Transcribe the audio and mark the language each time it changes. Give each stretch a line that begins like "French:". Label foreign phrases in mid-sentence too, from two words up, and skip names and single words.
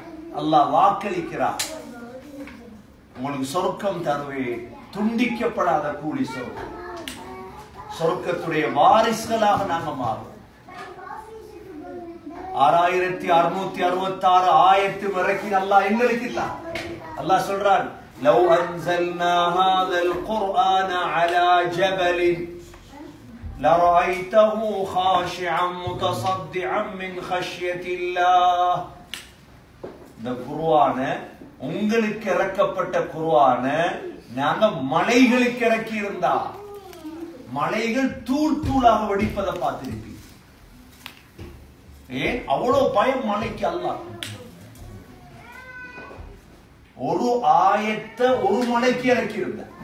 Tamil: அல்லாஹ் வாக்களிக்கிறார், உங்களுக்கு சொர்க்கம் தருவேன், துண்டிக்கப்படாத கூலி சொர்க்கம். சொர்க்கத்துடைய வாரிசுகளாக நாங்க மாறுவோம். 6666 ஆயத்து இறக்கி அல்லாஹ் எங்களுக்கு இல்ல. அல்லாஹ் சொல்றான்,
Arabic: لو أنزلنا هذا القرآن على جبل لرأيته خاشعا متصدعا من خشية الله.
Tamil: இந்த குர்ஆன, உங்களுக்கு இறக்கப்பட்ட குர்ஆன நாங்க மலைகளுக்கு இறக்கி இருந்தா மலைகள் தூள் தூளாக வெடிப்பதை பார்த்திருப்பீங்க. ஏன் அவ்வளவு பயம் மலைக்கு? அல்லாஹ் ஒரு ஆயத்தை ஒரு மலைக்கு இறக்கி இருந்த.